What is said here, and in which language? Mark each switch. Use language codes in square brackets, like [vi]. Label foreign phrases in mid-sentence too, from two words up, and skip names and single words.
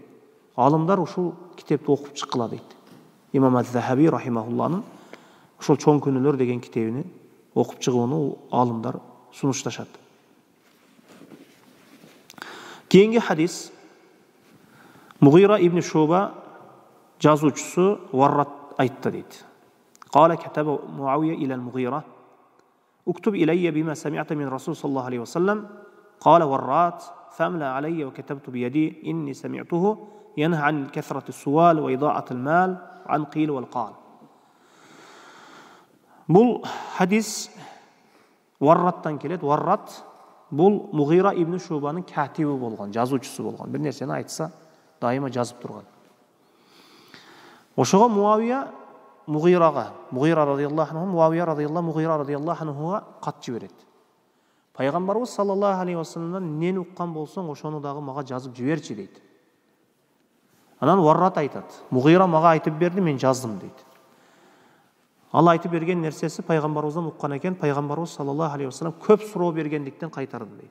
[ky] Алымдар ушул китепти окуп чыккыла дейт. Имам Az-Zahabi рахимахулланын ушул чоң күнөөлөр деген китебини окуп чыгууну алымдар сунушташат. Кийинки хадис Мугира ибн Шуба жазуучусу Варрат айтты дейт. [ar] قال كتب معاوية إلى المغيرة اكتب إلي بما سمعت من رسول صلى الله عليه وسلم قال ورات فأملى علي وكتبت بيدي إني سمعته ينهى عن كثرة السؤال وإضاعة المال عن قيل والقال. [ky] Бул хадис Варраттан келет. Варрат бул Мугира ибн Шубанын катиби болгон, жазуучусу болгон. Бир нерсени айтса, дайыма жазып турган. Ошого Мугира [ar] رضي الله عنه, [ky] Муавия радиаллаху, Мугира [ar] رضي الله عنه-га [ky] кат жиберет. Пайгамбарыбыз [ar] صلى الله عليه وسلم-дан [ky] эмнени уккан болсоң, ошону дагы мага жазып жиберчи дейт. Анан Варрат айтат. Мугира мага айтып берди, мен жаздым дейт. Ал айтып берген нерсеси пайгамбарыбыздан уккан экен. Пайгамбарыбыз [ar] صلى الله عليه وسلم [ky] көп суроо бергендиктен кайтарды дейт.